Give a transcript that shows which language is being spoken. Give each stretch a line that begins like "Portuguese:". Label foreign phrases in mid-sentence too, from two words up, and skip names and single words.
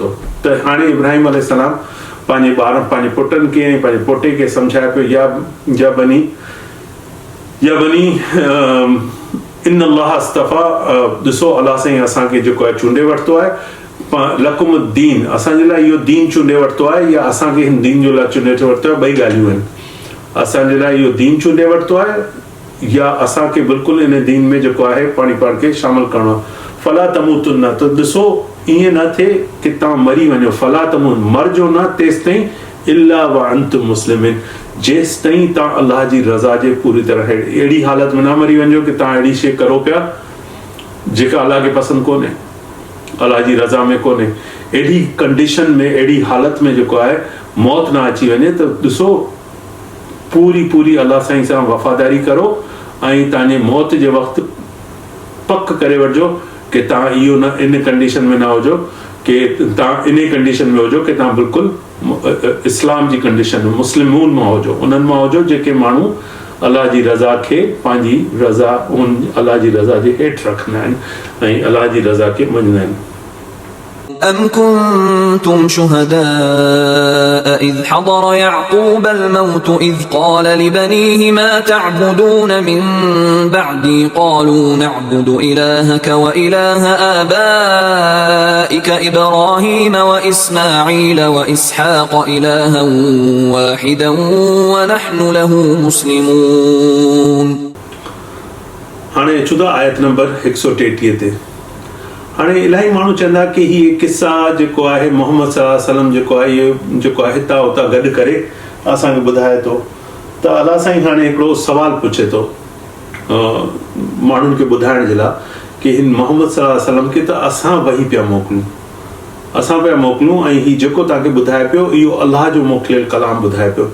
Sindhi: त हाणे इब्राहिम अलैहिस्सलाम पंहिंजे ॿारनि पंहिंजे पुटनि खे ऐं पंहिंजे पोटे खे सम्झाए पियो
Arabic: يا بني إن الله اصطفى,
Sindhi: ॾिसो अलाह साईं असांखे जेको आहे चूंडे वरितो आहे
Arabic: لكم الدين,
Sindhi: असांजे लाइ इहो दीन चूंडे वरितो आहे या असांखे हिन दीन जो लाइ चूंडे वरितो आहे, ॿई ॻाल्हियूं आहिनि। असांजे लाइ इहो दीन चूंडे वरितो आहे या असांखे बिल्कुलु इन दीन में जेको आहे पाण खे शामिल करणो आहे।
Arabic: فلا تموتن,
Sindhi: त ॾिसो ईअं न थिए कि तव्हां मरी वञो,
Arabic: فلا تمون
Sindhi: मरजो न तेसि ताईं
Arabic: إلا وأنتم مسلمين,
Sindhi: जेसि ताईं तव्हां अलाह जी रज़ा जे पूरी तरह अहिड़ी हालत में न मरी वञो कि तव्हां अहिड़ी शइ करो पिया जेका अलाह खे पसंदि कोन्हे, अलाह जी रज़ा में कोन्हे। अहिड़ी कंडीशन में अहिड़ी हालत में जेको आहे मौत न अची वञे, त ॾिसो पूरी अलाह साईं सां वफ़ादारी करो ऐं तव्हांजे मौत जे वक़्तु पक करे वठिजो कि तव्हां इहो न इन कंडीशन में न हुजो कि तव्हां इन कंडीशन में हुजो कि तव्हां बिल्कुलु इस्लाम जी कंडीशन में मुस्लिमून मां हुजो, उन्हनि मां हुजो जेके माण्हू अलाह जी रज़ा खे पंहिंजी रज़ा अलाह जी रज़ा जे हेठि रखंदा आहिनि ऐं अलाह जी रज़ा खे मञंदा आहिनि।
Arabic: أم كنتم شهداء إذ حضر يعقوب الموت إذ قال لبنيه ما تعبدون من بعدي قالوا نعبد إلهك وإله آبائك إبراهيم وإسماعيل وإسحاق إلها واحدا ونحن له مسلمون।
Sindhi: हाणे चुदा आयत नंबर 133 ते। हाणे इलाही माण्हू चवंदा कि हीअ किस्सा जेको आहे मोहम्मद
Arabic: صلى الله عليه وسلم
Sindhi: जेको आहे इहो जेको आहे हितां हुतां गॾु करे असांखे ॿुधाए थो। त अलाह साईं हाणे हिकिड़ो सुवालु पुछे थो माण्हुनि खे ॿुधाइण जे लाइ कि हिन मोहम्मद
Arabic: صلى الله عليه وسلم
Sindhi: खे त असां वही पिया मोकिलियूं ऐं हीउ जेको तव्हांखे ॿुधाए पियो इहो अलाह जो मोकिलियल कलाम ॿुधाए पियो।